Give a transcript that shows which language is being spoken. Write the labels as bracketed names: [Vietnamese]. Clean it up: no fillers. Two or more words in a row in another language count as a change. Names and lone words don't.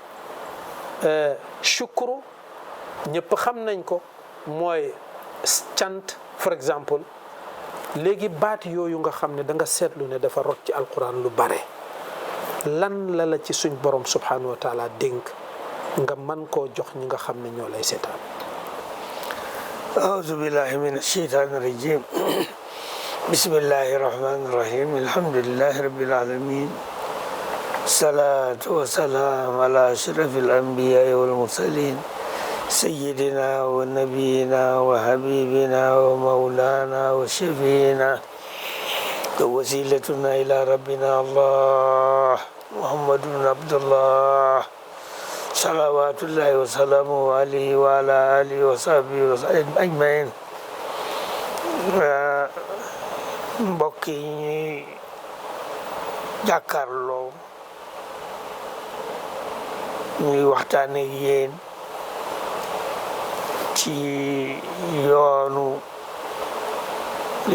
[Wolof] shukru ñëpp xam nañ ko mooy cant [French] for exemple [Wolof] léegi baat yooyu nga xam ne da nga seetlu ne dafa rot ci alquran lu bare lan la ci suñ borom [Arabic] سبحانه وتعالى [Wolof] dénk nga man koo jox ñi nga xam ne ñoo lay seetaan. [Arabic] أعوذ بالله من الشيطان الرجيم بسم الله الرحمن الرحيم الحمد لله رب العالمين الصلاة والسلام على أشرف الأنبياء والمرسلين سيدنا ونبينا وحبيبنا ومولانا وشفينا ووسيلتنا إلى ربنا الله محمد بن عبد الله صلوات الله وسلامه عليه وعلى آله وصحبه وسلم أجمعين. [Wolof] mbokk yi ñuy jàkkaarloo ñuy waxtaan ak yéen ci yoonu li